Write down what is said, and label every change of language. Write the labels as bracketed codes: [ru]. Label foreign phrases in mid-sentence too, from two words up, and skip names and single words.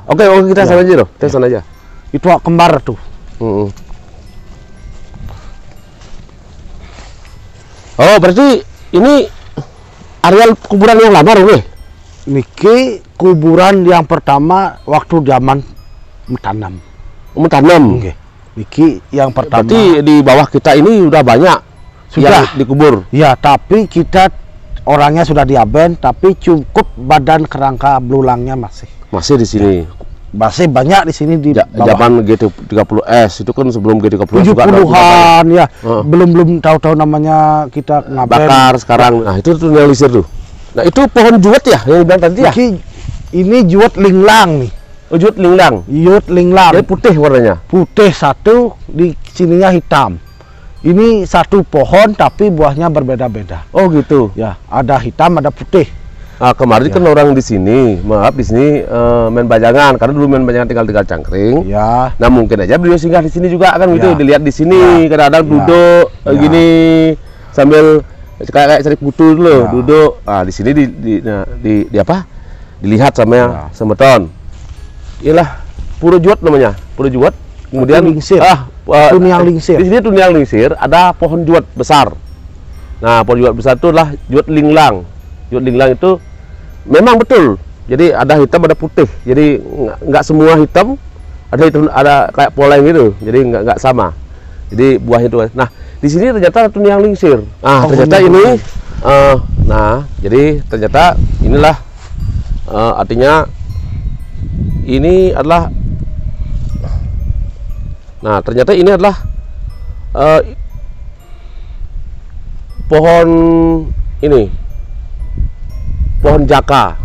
[id] Oke kita sana aja loh. Kita sana aja. Itu kembar tuh. Oh berarti ini areal kuburan yang lama loh. Niki kuburan yang pertama waktu zaman mentanam. Mentanam. Niki yang pertama. Berarti di bawah kita ini udah banyak sudah yang dikubur. Ya, tapi kita orangnya sudah diaben, tapi cukup badan kerangka belulangnya masih di sini. Masih banyak di sini di bawah. Zaman G30S itu kan sebelum G30 70-an ya. Belum tahu-tahu namanya kita ngaben. Bakar sekarang. Nah, itu tunnelisir tuh. Nah, itu pohon juwet ya yang bilang tadi ya? Ini juwet linglang nih. Oh, juwet linglang. Juwet linglang. Jadi putih warnanya. Putih satu, di sininya hitam. Ini satu pohon tapi buahnya berbeda-beda. Oh, gitu. Ya, ada hitam, ada putih. Nah, kemarin kan orang di sini, maaf di sini main bajangan, karena dulu main bajangan tinggal Cangkring. Ya. Nah, mungkin aja beliau singgah di sini juga kan gitu, dilihat di sini, Ya. kadang-kadang duduk gini sambil kayak cari putu dulu, duduk. Nah, di sini di apa? Dilihat sama semeton. Iyalah Pura Juwet namanya, Pura Juwet. Kemudian [ban] lingsir. Tuniang lingsir. [id] Di sini [ban] tuniang lingsir, [id] ada pohon juwet besar. Nah, pohon juwet besar itu adalah juwet linglang. Juwet linglang itu memang betul. Jadi ada hitam, ada putih. Jadi nggak semua hitam, ada kayak poleng gitu. Jadi nggak sama. Jadi buahnya itu. Nah, di sini ternyata [ban] tuniang lingsir. [id] Nah, ternyata ini. Jadi ternyata inilah artinya ini adalah. Nah, ternyata ini adalah pohon ini, pohon jaka.